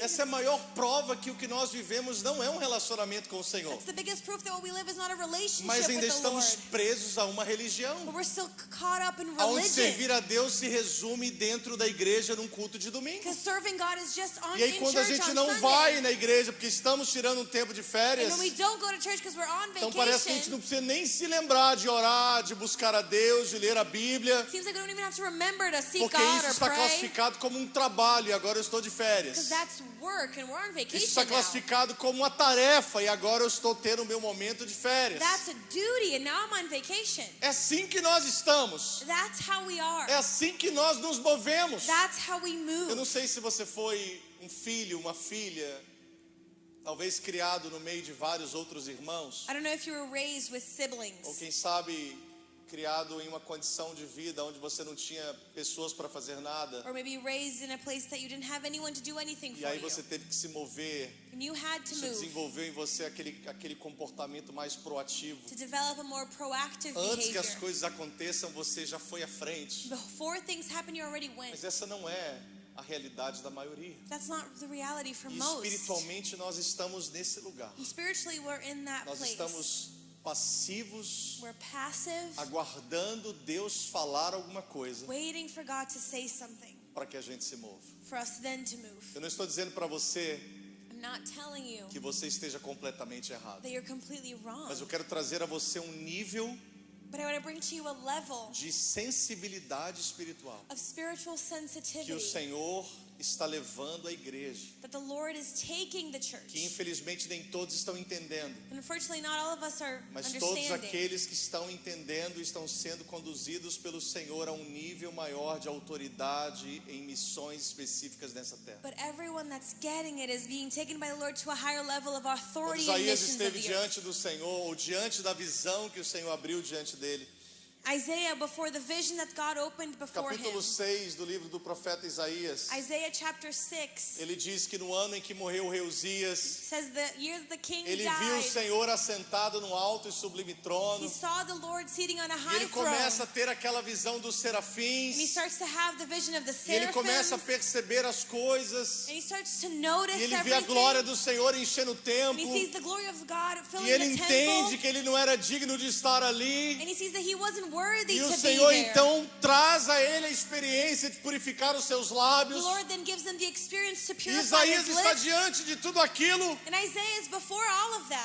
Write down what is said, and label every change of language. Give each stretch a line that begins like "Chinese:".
Portuguese: Essa é a maior prova que o que nós vivemos não é um relacionamento com o Senhor.
English: That's the biggest proof that what we live is not a relationship
Portuguese: Mas ainda
English: with the
Portuguese: estamos
English: Lord.
Portuguese: presos a uma religião.
English: But we're still caught up in
Portuguese: Onde
English: religion.
Portuguese: servir a Deus se resume dentro da igreja num culto de domingo.
English: Because serving God is just on
Portuguese: E aí
English: in
Portuguese: quando a
English: church
Portuguese: gente
English: on
Portuguese: não
English: Sunday.
Portuguese: vai na igreja porque estamos tirando um tempo de
English: And
Portuguese: férias,
English: when we don't go to church because we're on
Portuguese: então parece que a gente não precisa nem se lembrar de orar, de buscar a Deus, de ler a Bíblia,
English: seems like we don't even have to remember to seek
Portuguese: porque
English: God
Portuguese: isso
English: or
Portuguese: está
English: pray.
Portuguese: classificado como um trabalho e agora eu estou de
English: Because
Portuguese: férias.
English: that's work and we're on
Portuguese: Isso
English: vacation
Portuguese: está
English: now.
Portuguese: classificado como uma tarefa e agora eu estou tendo o meu momento de férias.
English: That's a duty and now I'm on vacation.
Portuguese: É assim que nós estamos.
English: That's how we are.
Portuguese: É assim que nós nos movemos.
English: That's how we
Portuguese: Eu não
English: move.
Portuguese: sei se você foi um filho, uma filha, talvez criado no meio de vários outros irmãos,
English: I don't know if you were raised with siblings.
Portuguese: quem sabe criado em uma condição de vida onde você não tinha pessoas para fazer nada,
English: Or maybe raised in a place that you didn't have anyone to do anything
Portuguese: e
English: for
Portuguese: aí
English: you.
Portuguese: você teve que se mover.
English: And you had to
Portuguese: Isso
English: move
Portuguese: desenvolveu em você aquele comportamento mais proativo.
English: to develop a more proactive
Portuguese: Antes que as
English: behavior.
Portuguese: coisas aconteçam, você já foi à frente.
English: Before things happen, you already went.
Portuguese: Mas essa não é a realidade da maioria.
English: That's not the reality for
Portuguese: E
English: most.
Portuguese: espiritualmente nós estamos nesse lugar.
English: And spiritually, we're in that
Portuguese: Nós
English: place.
Portuguese: estamos passivos,
English: We're passive,
Portuguese: aguardando Deus falar alguma coisa
English: waiting for God to say something
Portuguese: para que a gente se mova.
English: for us then to move.
Portuguese: Eu não estou dizendo para você
English: I'm not telling you
Portuguese: que você esteja completamente errado,
English: that you're completely wrong,
Portuguese: mas eu quero trazer a você um nível
English: but I want to bring to you a level
Portuguese: de sensibilidade espiritual
English: of spiritual
Portuguese: que o
English: sensitivity
Portuguese: Senhor está levando a igreja,
English: that the Lord is taking the
Portuguese: que
English: church.
Portuguese: infelizmente nem todos estão entendendo,
English: And unfortunately, not all of us are
Portuguese: mas todos
English: understanding.
Portuguese: aqueles que estão entendendo estão sendo conduzidos pelo Senhor a um nível maior de autoridade em missões específicas nessa terra.
English: But everyone that's getting it is being taken by the Lord to a higher level of
Portuguese: Quando
English: authority and
Portuguese: Isaías
English: missions of
Portuguese: esteve
English: the earth.
Portuguese: diante do Senhor, ou diante da visão que o Senhor abriu diante dele,
English: Isaiah, before the vision that God opened before him.
Portuguese: capítulo 6 do livro do profeta Isaías,
English: Isaiah chapter 6
Portuguese: ele diz que no ano em que morreu o rei Uzias,
English: says the year that the king
Portuguese: ele viu o
English: died,
Portuguese: Senhor assentado num alto e sublime trono,
English: he saw the Lord sitting on a
Portuguese: e
English: high
Portuguese: ele
English: throne.
Portuguese: começa a ter aquela visão dos
English: And he
Portuguese: serafins,
English: starts to have the vision of the
Portuguese: e ele
English: seraphims.
Portuguese: começa a perceber as coisas,
English: And he starts to notice
Portuguese: e ele vê a
English: everything.
Portuguese: glória do Senhor enchendo o
English: And
Portuguese: templo,
English: he sees the glory of God
Portuguese: e
English: filling
Portuguese: ele
English: the
Portuguese: entende
English: temple.
Portuguese: que ele não era digno de estar ali.
English: And he sees that he wasn't worthy
Portuguese: E o
English: to
Portuguese: Senhor
English: be there.
Portuguese: então traz a ele a experiência de purificar os seus
English: The
Portuguese: lábios.
English: Lord then gives him the experience to
Portuguese: E
English: purify
Portuguese: Isaías
English: his
Portuguese: está
English: lips.
Portuguese: diante de tudo aquilo,
English: And Isaiah is before all of that.